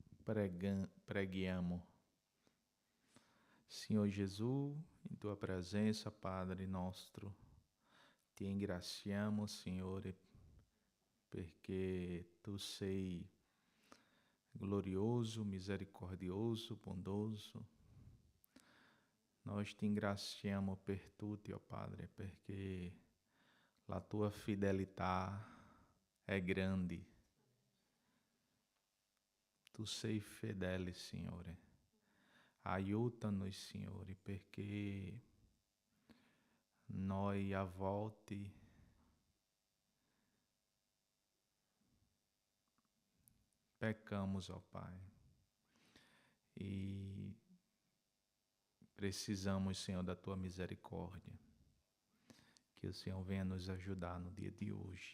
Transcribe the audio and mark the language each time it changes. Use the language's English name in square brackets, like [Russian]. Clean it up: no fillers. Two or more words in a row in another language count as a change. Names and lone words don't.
[Italian] preghiamo. [Portuguese] Senhor Jesus, em tua presença, [Italian] Padre nostro, ti ringraziamo, Signore, perché tu sei glorioso, misericordioso, bondoso. [Portuguese] Nós te [Italian] ringraziamo per tutti, ó Padre, perché la tua fidelità è grande. Tu sei fedele, Signore. Aiuta-nos, Signore, perché noi a volte [Portuguese] pecamos, ó Pai, e precisamos, Senhor, da tua misericórdia. Que o Senhor venha nos ajudar no dia de hoje.